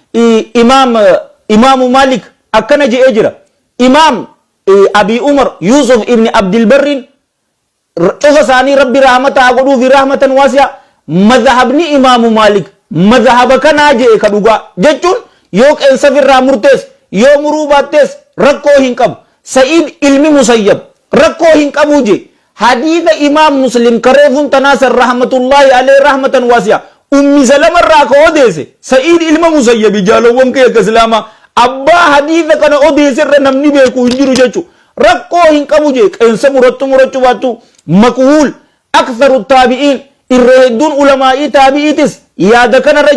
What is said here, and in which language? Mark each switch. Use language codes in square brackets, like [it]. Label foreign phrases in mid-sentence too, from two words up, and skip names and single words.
[om] imaamu malik akkana jee jira imaam abi umar yusuf ibni abdilbarrin cufa isaanii rabbi rahmataa godhuufi [ar] رحمة واسعة [om] madhabni imaamu malik madhaba kanaa jee ka dhugaa jechuun yoo qeensa firraa murtees yoo muruu baattees rakkoo hin qabu sa'id ilmi musayyab rakkoo hin qabu jee hadiisa imaam muslim kareefun tanaasar [ar] رحمة الله عليه رحمة واسعة [om] ummi salamarraa ka odeese sa'id ilma musayyabi jaalawwan kiyya ka islaamaa abbaa hadiisa kana odeesirra namni beeku hin jiru jechu rakkoo hin qabu jee qeensa murachuu baattu makhuul [ar] أكثر التابعين [om] irra hedduun ulamaa'ii taabi'iitis yaada kanarra